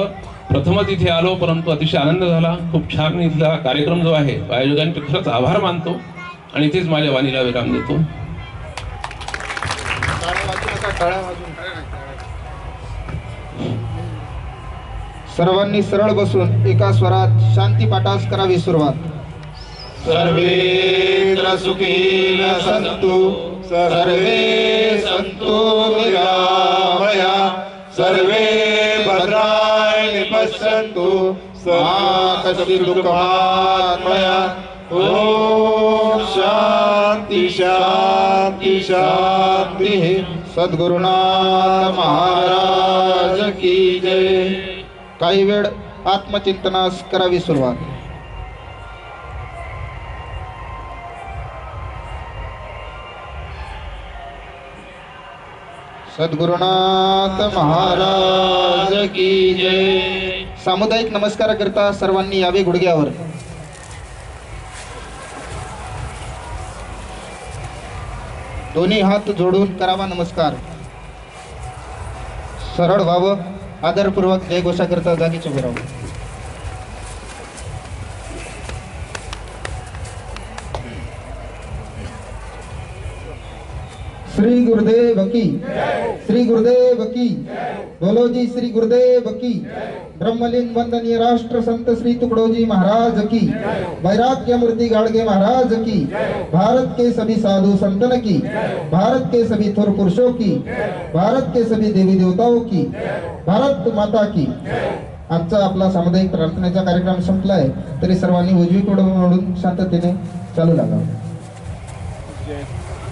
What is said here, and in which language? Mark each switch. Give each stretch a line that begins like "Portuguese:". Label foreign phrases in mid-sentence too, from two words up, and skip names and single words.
Marathi: प्रथमच इथे आलो, परंतु अतिशय आनंद झाला. खूप छान इथला कार्यक्रम जो आहे, आयोजकांचे खरंच आभार मानतो आणि इथेच माझ्या वाणीला विराम देतो. सर्वांनी सरळ बसून एका स्वरात शांती पाठास करावी सुरुवात.
Sanskrit: सर्वे सुखी सन्तु सर्वे सन्तु निरामया सर्वे भद्राणि पश्यन्तु मा कश्चित् दुःखमात्मया. ओम शांति शांति शांति.
Hindi: सद्गुरुनाथ महाराज की जय.
Marathi: काही वेळ आत्मचिंतनास करावी सुरुवात.
Hindi: सद्गुरुनाथ महाराज की जय.
Marathi: सामुदायिक नमस्कार करता सर्वांनी यावे गुडघ्यावर. दोन्ही हात जोडून करावा नमस्कार. सरळ व्हावं, आदरपूर्वक जयघोषाकरता जागीच उभे राहावं.
Hindi: श्री गुरुदेव की, श्री गुरुदेव की, बोलो जी श्री गुरुदेव की. ब्रह्मलीन वंदनीय राष्ट्र संत श्री तुकडोजी महाराज की, वैराग्य मूर्ति गाड़गे महाराज की, भारत के सभी साधु संतन की, भारत के सभी थोर पुरुषों की, भारत के सभी देवी देवताओं की, भारत माता की.
Marathi: आजचा आपला सामुदायिक प्रार्थनेचा कार्यक्रम संपलाय, तरी सर्वांनी उजवीकडे वळून शांततेने चालू लागावं.